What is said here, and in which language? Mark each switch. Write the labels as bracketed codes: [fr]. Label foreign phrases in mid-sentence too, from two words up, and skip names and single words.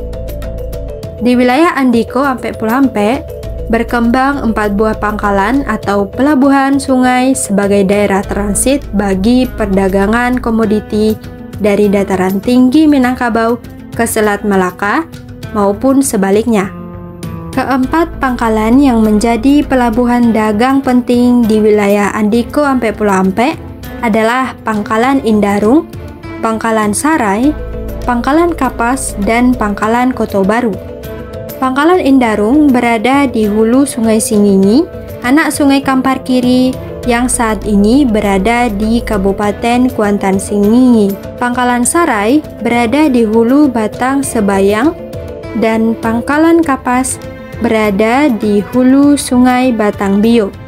[id] Di wilayah Andiko Ampek Pulau Ampek berkembang 4 buah pangkalan atau pelabuhan sungai sebagai daerah transit bagi perdagangan komoditi dari dataran tinggi Minangkabau ke Selat Melaka maupun sebaliknya. Keempat pangkalan yang menjadi pelabuhan dagang penting di wilayah Andiko Ampek Pulau Ampek adalah Pangkalan Indarung, Pangkalan Sarai, Pangkalan Kapas, dan Pangkalan Koto Baru. Pangkalan Indarung berada di hulu Sungai Singingi, anak Sungai Kampar Kiri yang saat ini berada di Kabupaten Kuantan Singingi. Pangkalan Sarai berada di hulu Batang Sebayang, dan Pangkalan Kapas berada di hulu Sungai Batang Bio.